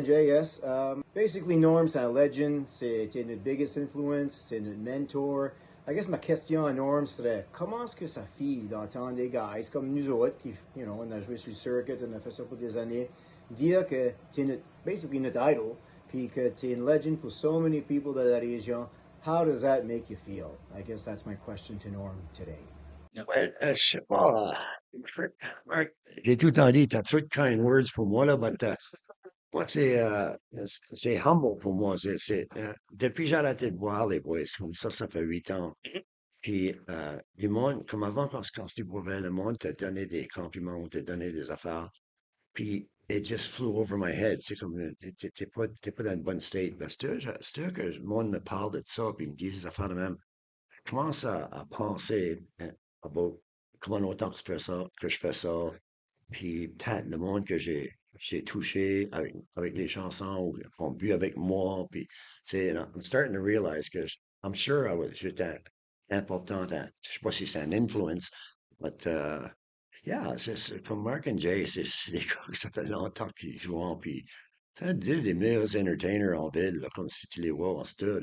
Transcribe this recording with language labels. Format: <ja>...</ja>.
<fr>and Jay, yes. Basically, Norm, c'est un legend. C'était notre</fr> <en>biggest influence.</en> <fr>C'est notre mentor. I guess ma question à Norm serait comment est-ce que ça file d'entendre des guys comme nous autres qui, on a joué sur le circuit, on a fait ça pour des années, dire que tu es basically notre idol, puis que tu es une legend pour</fr> <en>so many people</en> <fr>de la région.</fr> <en>How does that make you feel? I guess that's my question to Norm today.</en> <fr>Ouais, je sais pas. Mark, j'ai tout le temps dit, t'as trop de</fr> <en>kind words</en> <fr>pour moi, là, but moi, c'est humble pour moi. Depuis que j'ai arrêté de boire, les boys, comme ça fait 8 ans. Puis, du monde, comme avant, quand tu boivais, le monde te donnait des compliments, te donnait des affaires.</fr> <en>Puis, it just flew over my head.</en> <fr>C'est comme, t'es pas dans une bonne state. Ben, c'est que le monde me parle de ça, puis il me dit des affaires de même. Je commence à penser about comment longtemps que je fais ça, puis peut-être le monde que j'ai touché avec les chansons ou qui ont bu avec moi, puis tu sais,</fr> <en>I'm starting to realize</en> <fr>que</fr> <en>I'm sure</en> <fr>j'étais important, je sais pas si c'est un influence, but yeah, c'est comme Mark and Jay, c'est des gars que ça fait longtemps qu'ils jouent, puis c'est deux des meilleurs entertainers en ville, là, comme si tu les vois en stud,</fr>